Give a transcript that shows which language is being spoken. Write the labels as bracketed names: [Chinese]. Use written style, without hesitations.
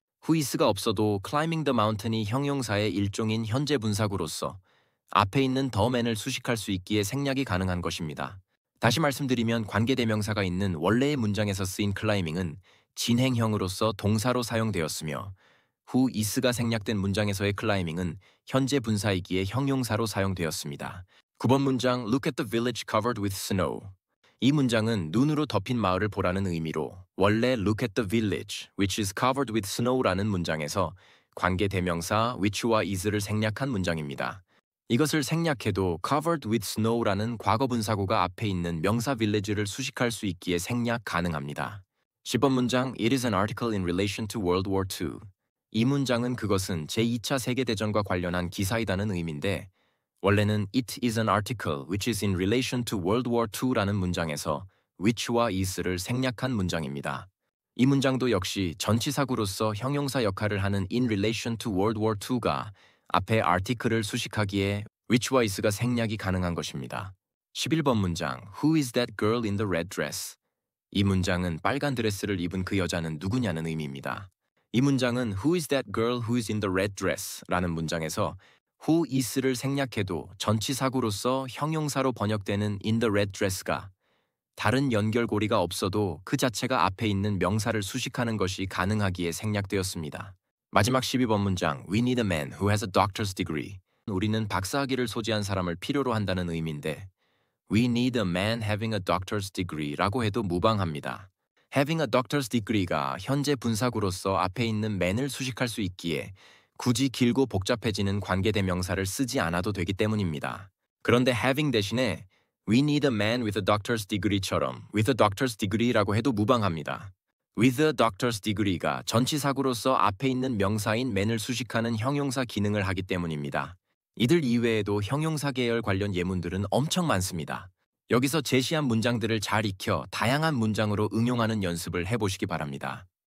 [Korean] who is가 없어도 [English] climbing the mountain [Korean] 이 형용사의 일종인 현재 분사구로서 앞에 있는 the man을 수식할 수 있기에 생략이 가능한 것입니다. 다시 말씀드리면 관계대명사가 있는 원래의 문장에서 쓰인 climbing은 진행형으로서 동사로 사용되었으며 who is가 생략된 문장에서의 climbing은 현재 분사이기에 형용사로 사용되었습니다. 9번 문장 [English] Look at the village covered with snow. [Korean] 이 문장은 눈으로 덮인 마을을 보라는 의미로 원래 [English] Look at the village which is covered with snow [Korean] 라는 문장에서 관계대명사 which와 is를 생략한 문장입니다. 이것을 생략해도 [English] covered with snow [Korean] 라는 과거분사구가 앞에 있는 명사 village를 수식할 수 있기에 생략 가능합니다. [English] 10번 문장 It is an article in relation to World War II. [Korean] 이 문장은 그것은 제2차 세계대전과 관련한 기사이다는 의미인데, [English] 원래는 It is an article which is in relation to World War II라는 문장에서 which와 is를 생략한 문장입니다. [Korean] 이 문장도 역시 전치사구로서 형용사 역할을 하는 [English] in relation to World War II [Korean] 가 앞에 article을 수식하기에 which와 is가 생략이 가능한 것입니다. 11번 문장 [English] Who is that girl in the red dress? [Korean] 이 문장은 빨간 드레스를 입은 그 여자는 누구냐는 의미입니다. 이 문장은 [English] Who is that girl who is in the red dress? [Korean] 라는 문장에서 who is를 생략해도 전치사구로서 형용사로 번역되는 [English] in the red dress [Korean] 가 다른 연결고리가 없어도 그 자체가 앞에 있는 명사를 수식하는 것이 가능하기에 생략되었습니다. 마지막 12번 문장 [English] We need a man who has a doctor's degree. [Korean] 우리는 박사학위를 소지한 사람을 필요로 한다는 의미인데 [English] We need a man having a doctor's degree [Korean] 라고 해도 무방합니다. [English] Having a doctor's degree [Korean] 가 현재 분사구로서 앞에 있는 man을 수식할 수 있기에 굳이 길고 복잡해지는 관계대명사를 쓰지 않아도 되기 때문입니다. 그런데 having 대신에 [English] We need a man with a doctor's degree [Korean] 처럼 with a doctor's degree라고 해도 무방합니다. [English] with a doctor's degree [Korean] 가 전치사구로서 앞에 있는 명사인 man을 수식하는 형용사 기능을 하기 때문입니다. 이들 이외에도 형용사 계열 관련 예문들은 엄청 많습니다. 여기서 제시한 문장들을 잘 익혀 다양한 문장으로 응용하는 연습을 해보시기 바랍니다.